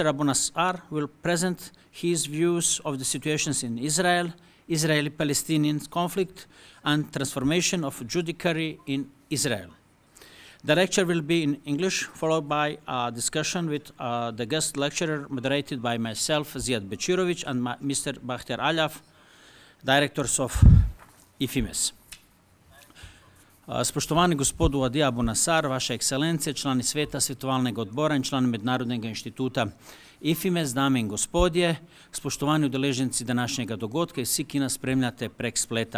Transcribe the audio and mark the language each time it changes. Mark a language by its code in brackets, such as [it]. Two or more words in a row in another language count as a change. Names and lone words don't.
[en] Abunassar will present his views of the situations in Israel, Israeli-Palestinian conflict, and transformation of judiciary in Israel. The lecture will be in English, followed by a discussion with the guest lecturer, moderated by myself, Zijad Bečirović, and Mr. Bakhtiar Alaf, directors of Ifimes. [sl] Spoštovani gospod Wadia Abunassar, Vaše ekscelencije, člani sveta, svetovalnega odbora in člani Mednarodnega inštituta Ifimes, dame in gospodje, spoštovani udeleženci današnjega dogodka in vsi, ki nas spremljate prek spleta.